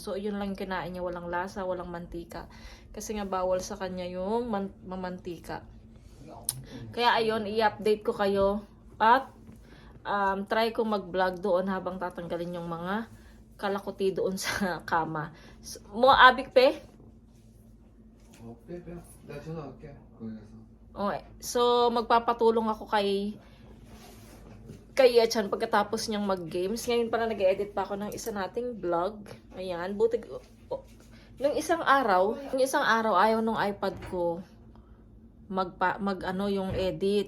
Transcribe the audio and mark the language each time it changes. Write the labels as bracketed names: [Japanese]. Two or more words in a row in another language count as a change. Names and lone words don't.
[Filipino] So, yun lang yung kinain niya, walang lasa, walang mantika. Kasi nga, bawal sa kanya yung mamantika. Kaya, ayun, i-update ko kayo at try ko mag-vlog doon habang tatanggalin yung mga kalakuti doon sa kama. So, mo abik pe? [Korean] 빼. 내가 전화할게. 거기 가서. [Filipino] Okay. So, magpapatulong ako kay Achan pagkatapos niyang mag-games. Ngayon pala nag-edit pa ako ng isa nating vlog. Ayan. Buti, nung isang araw ayaw nung iPad ko yung edit.